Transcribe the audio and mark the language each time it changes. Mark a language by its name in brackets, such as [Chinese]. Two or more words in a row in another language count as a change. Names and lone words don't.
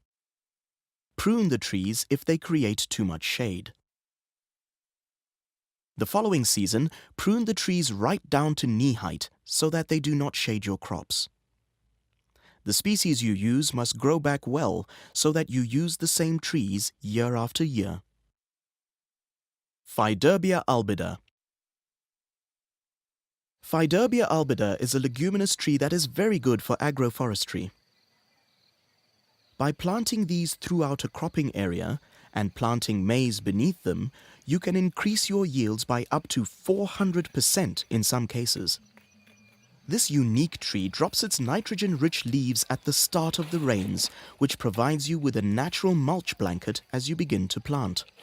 [English] Prune the trees if they create too much shade. The following season, prune the trees right down to knee height so that they do not shade your crops. The species you use must grow back well so that you use the same trees year after year. Fiderbia albida. Fiderbia albida is a leguminous tree that is very good for agroforestry. By planting these throughout a cropping area and planting maize beneath them, you can increase your yields by up to 400% in some cases. This unique tree drops its nitrogen-rich leaves at the start of the rains, which provides you with a natural mulch blanket as you begin to plant.